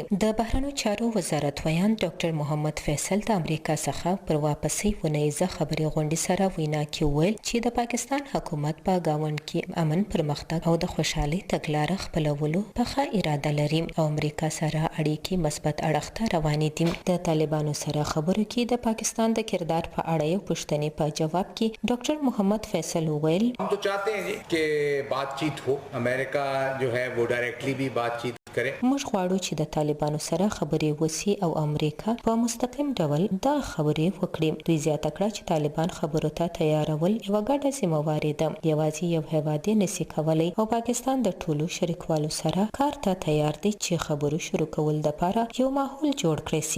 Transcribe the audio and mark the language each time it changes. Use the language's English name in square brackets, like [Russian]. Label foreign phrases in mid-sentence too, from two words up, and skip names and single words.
[Pashto] د بهرنیو چارو وزارت ویاند ډاکټر محمد فیصل د امریکا څخه پر واپسي ونیزه خبري غونډې سره وینا کې ویل چې د پاکستان حکومت په گاوند کې امن، پرمختګ او د خوشحالي تګلارې خپلولو په ښه اراده لري او امریکا سره اړیکې مثبت اړخ روانې دي. د طالبانو سره خبرو کې د پاکستان د کردار په اړه یو پوښتنې په جواب کې ډاکټر محمد فیصل وویل [Urdu] ہم تو چاہتے ہیں کہ بات چیت ہو، امریکہ جو ہے وہ ڈائریکٹلی بھی بات چیت کرے. [Pashto] موږ غواړو چې د طالبانو سره خبرې وسی او امریکا په مستقیم ډول دا خبرې وکړي. دوی زیاته کړه چې طالبان خبرو ته تیارول یو ګډه ذمہواري ده. یوازې یو هیواد نشي کولای او پاکستان د ټولو شریکوالو سره کار ته تیار دی چې خبرو شروع کول لپاره یو ماحول جوړ کړي سي.